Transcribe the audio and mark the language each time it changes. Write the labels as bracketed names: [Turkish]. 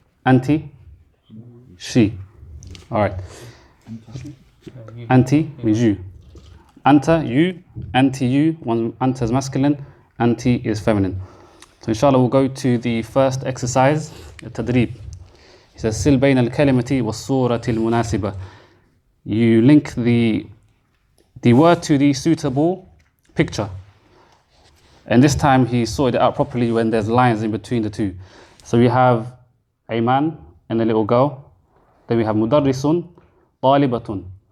[English] Anti, she. Alright. Anti means you. Anta, you. Anti, you. One, anta is masculine, anti is feminine. So inshallah we'll go to the first exercise, التدريب. He says, [Arabic] سل بين الكلمة والصورة المناسبة. [English] You link the word to the suitable picture. And this time he sorted it out properly when there's lines in between the two. So we have a man and a little girl. Then we have mudarrisun, talibatun.